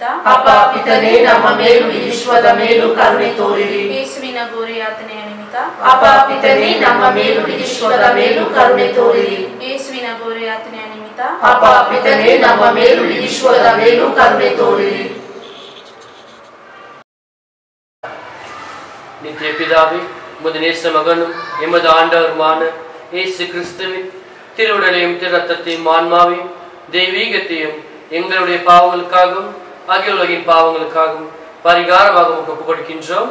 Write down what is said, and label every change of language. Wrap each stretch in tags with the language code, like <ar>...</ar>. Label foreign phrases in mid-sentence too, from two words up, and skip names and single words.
<kn>ಅಪ್ಪ ಪಿತನೇ ನಮ್ಮ ಮೇಲೂ ಈ ವಿಶ್ವದ ಮೇಲೂ ಕರುಣೆ ತೋರಿರಿ. ಯೇಸುವಿನ ಘೋರ ಯಾತನೆಯ ನಿಮಿತ್ತ ಅಪ್ಪ ಪಿತನೇ ನಮ್ಮ ಮೇಲೂ ಈ ವಿಶ್ವದ ಮೇಲೂ ಕರುಣೆ ತೋರಿರಿ. ಯೇಸುವಿನ ಘೋರ ಯಾತನೆಯ ನಿಮಿತ್ತ ಅಪ್ಪ ಪಿತನೇ ನಮ್ಮ ಮೇಲೂ ಈ ವಿಶ್ವದ ಮೇಲೂ ಕರುಣೆ ತೋರಿರಿ.</kn> <ta>நித்திய பிதாவே, உமது நேச மகனும் எமது ஆண்டவருமான இயேசு கிறிஸ்துவின் திருவுடலையும் திரு ரத்தத்தையும் ஆன்மாவையும் தெய்வீகத்தையும் எங்களுடைய பாவங்களுக்காகவும் அகில உலகின் பாவங்களுக்காகவும் பரிகாரமாக ஒப்புக் கொடுக்கின்றோம்.</ta>